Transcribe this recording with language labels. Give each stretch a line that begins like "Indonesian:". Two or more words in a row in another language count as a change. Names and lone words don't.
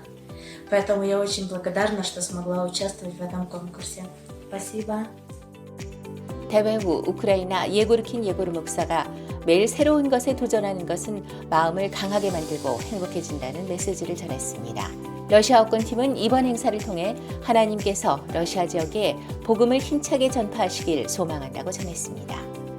Russian: Поэтому я очень благодарна, что смогла участвовать в этом конкурсе. Спасибо.
Korean: 대회 후 우크라이나 예고르킨 예고르 목사가 매일 새로운 것에 도전하는 것은 마음을 강하게 만들고 행복해진다는 메시지를 전했습니다. 러시아 어권팀은 이번 행사를 통해 하나님께서 러시아 지역에 복음을 힘차게 전파하시길 소망한다고 전했습니다.